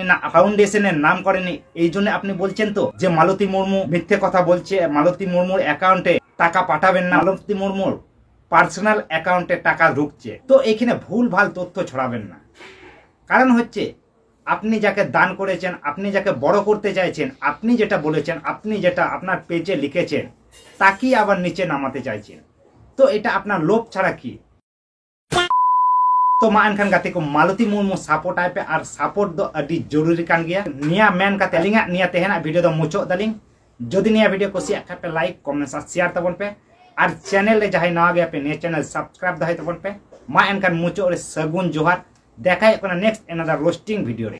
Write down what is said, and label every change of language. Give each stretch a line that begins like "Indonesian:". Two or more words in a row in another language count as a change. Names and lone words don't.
Bangla: না ফাউন্ডেশনের নাম করেনি এই জন্য আপনি বলছেন তো যে মালতী মুর্মু মিথ্যে কথা বলছে মালতী মুর্মুর অ্যাকাউন্টে টাকা পাঠাবেন না মালতী মুর্মুর
English: personal account
Bangla: টাকা ঢুকছে তো এখানে ভুলভাল তথ্য ছড়াবেন না कारण হচ্ছে আপনি যাকে দান করেছেন আপনি যাকে বড় করতে চাইছেন আপনি যেটা বলেছেন আপনি যেটা আপনার পেজে লিখেছেন তাকি আবার নিচে নামাতে চাইছেন তো এটা আপনার লোভ ছাড়া কি
Santali: तो मा एनखान गाते को मालती मुर्मू सपोर्ट आय पे और सपोर्ट दो अडी जरूरी कान गया निया मेन का तेलिंगा निया तेहना वीडियो दो मुचो दलिंग जदि निया वीडियो को सिया पे
English: like comment
Santali: और शेयर तबन पे और चैनल रे जहां ना गया पे ने
English: channel subscribe
Santali: दहाय तबन पे मा एनखान मुचो रे सगुन जोहार देखाय
English: next another roasting video
Santali: रे।